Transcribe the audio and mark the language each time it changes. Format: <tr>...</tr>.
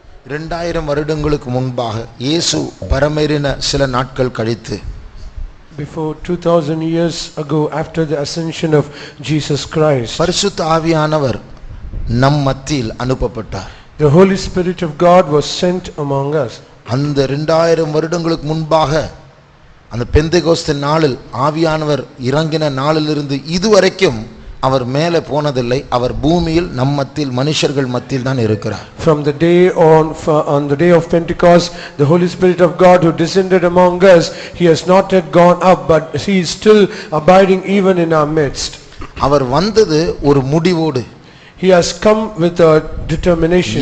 <ta>2000 வருடங்களுக்கு முன்பாக இயேசு பரமேறின சில நாட்கள் கழித்து,</ta> <en>before 2000 years ago, after the ascension of Jesus Christ,</en> <ta>பரிசுத்த ஆவியானவர் நம் மத்தியில் அனுப்பப்பட்டார்.</ta> <en>the Holy Spirit of God was sent among us.</en> <ta>அந்த 2000 வருடங்களுக்கு முன்பாக அந்த பெந்தெகோஸ்து நாளில் ஆவியானவர் இறங்கின நாளிலிருந்து இதுவரைக்கும் அவர் மேலே போனதில்லை. அவர் பூமியில் நம் மத்தியில் மனுஷர்கள் மத்தியில் தான் இருக்கிறார்.</ta> <en>From the day on the day of Pentecost, the Holy Spirit of God who descended among us, he has not yet gone up, but he is still abiding even in our midst.</en> <ta>அவர் வந்தது ஒரு முடிவோடு.</ta> <en>He has come with a determination.</en>